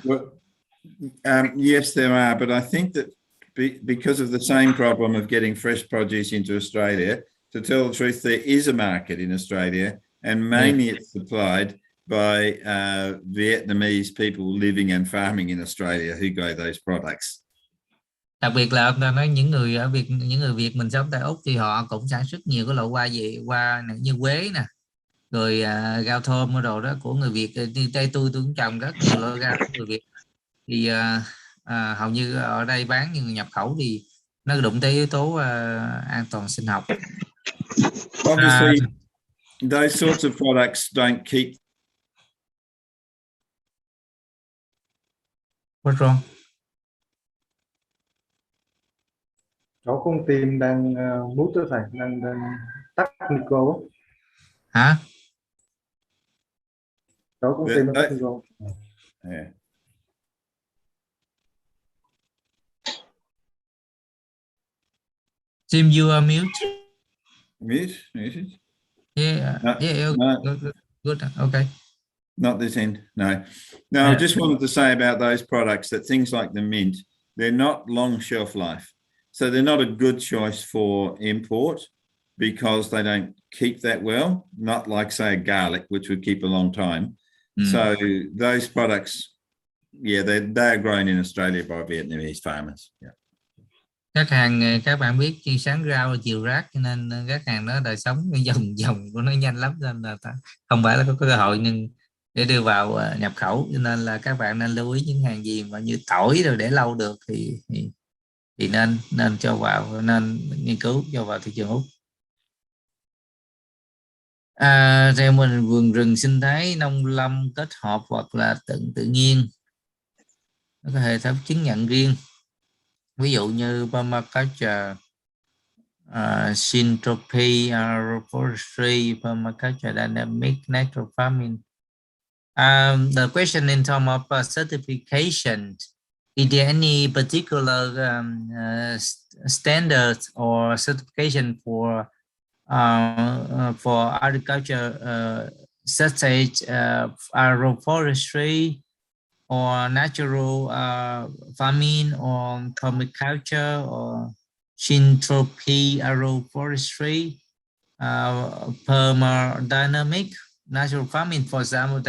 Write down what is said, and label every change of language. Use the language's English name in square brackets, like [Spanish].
[English] Well, yes, there are, but I think that because of the same problem of getting fresh produce into Australia, to tell the truth, there is a market in Australia, and mainly it's supplied by Vietnamese people living and farming in Australia who grow those products. [Vietnamese] Đặc biệt là ông ta nói những người Việt mình sống tại Úc thì họ cũng sản xuất nhiều cái loại hoa này, như quế nè, rồi rau thơm đồ đó của người Việt. Như đây tôi cũng trồng rất nhiều loại rau của người Việt, thì hầu như ở đây bán như nhập khẩu thì nó đụng tới yếu tố an toàn sinh học. [English] Obviously, those sorts of products don't keep. What's wrong? [Vietnamese] Cháu con tim đang mút đó thầy, đang tắt micro á. Hả? Cháu con tim đang tắt micro. [English] Yeah. Jim, you are mute. Muted? Yeah, No, yeah, no. good. Okay. Not this end, no. I just wanted to say about those products that things like the mint, they're not long shelf life. So they're not a good choice for import because they don't keep that well, not like, say, a garlic, which would keep a long time. So those products, yeah, they're grown in Australia by Vietnamese farmers. Yeah. [Vietnamese] Các bạn biết khi sáng rau chiều rác, cho nên các hàng đó đời sống cái dòng của nó nhanh lắm, nên là không phải là có cơ hội nhưng để đưa vào nhập khẩu, cho nên là các bạn nên lưu ý những hàng gì mà như tỏi rồi để lâu được thì nên cho vào, nên nghiên cứu cho vào thị trường Úc. Theo mình vườn rừng sinh thái, nông lâm kết hợp hoặc là tự nhiên, nó có hệ thống chứng nhận riêng, ví dụ như permaculture, syntropy, agroforestry, permaculture, dynamic, natural farming. [English] The question in terms of certification, is there any particular standards or certification for agriculture, such as agroforestry or natural farming or permaculture or syntropy agroforestry, permadynamic natural farming, for example?